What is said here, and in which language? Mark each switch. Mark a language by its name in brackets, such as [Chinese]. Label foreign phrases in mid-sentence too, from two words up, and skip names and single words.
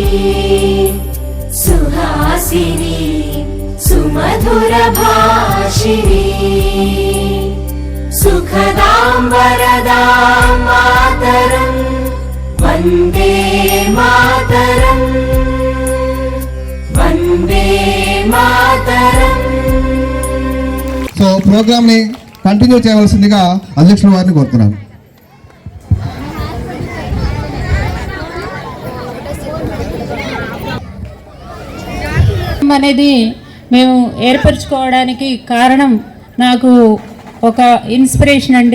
[Sanskrit] सुहासिनी सुमधुर भाषिणी सुखदम् वरदम् मातरम् वन्दे मातरम्, वन्दे मातरम्. [Telugu] సో ప్రోగ్రామ్ ని కంటిన్యూ చేయవలసిందిగా అధ్యక్షుల వారిని కోరుతున్నాను. అనేది మేము ఏర్పరచుకోవడానికి కారణం నాకు ఒక ఇన్స్పిరేషన్ అండి.